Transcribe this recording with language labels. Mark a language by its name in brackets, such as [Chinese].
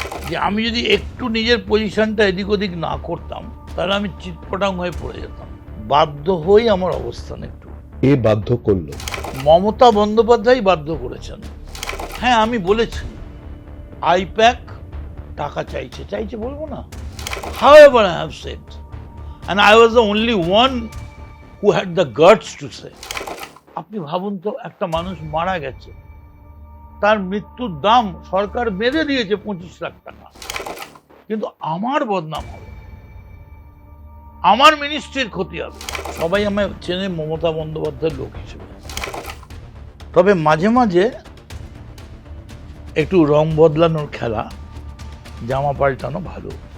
[Bangla] যে আমি যদি একটু নিজের পজিশনটা এদিক ওদিক না করতাম তাহলে আমি চিৎপটাং হয়ে পড়ে যেতাম। বাধ্য হই আমার অবস্থান একটু। এ বাধ্য করলো? মমতা বন্দ্যোপাধ্যায় বাধ্য করেছেন। হ্যাঁ, আমি বলেছি আইপ্যাক টাকা চাইছে চাইছে বলবো না। [English] However, I have said, and I was the only one who had the guts to say. [Bangla] আপনি ভাবুন তো, একটা মানুষ মারা গেছে, তার মৃত্যুর দাম সরকার বেঁধে দিয়েছে 25 লাখ টাকা, কিন্তু আমার বদনাম হবে, আমার মিনিস্ট্রির ক্ষতি হবে। সবাই আমায় চেনে মমতা বন্দ্যোপাধ্যায়ের লোক হিসেবে, তবে মাঝে মাঝে একটু রং বদলানোর খেলা, জামা পাল্টানো ভালো।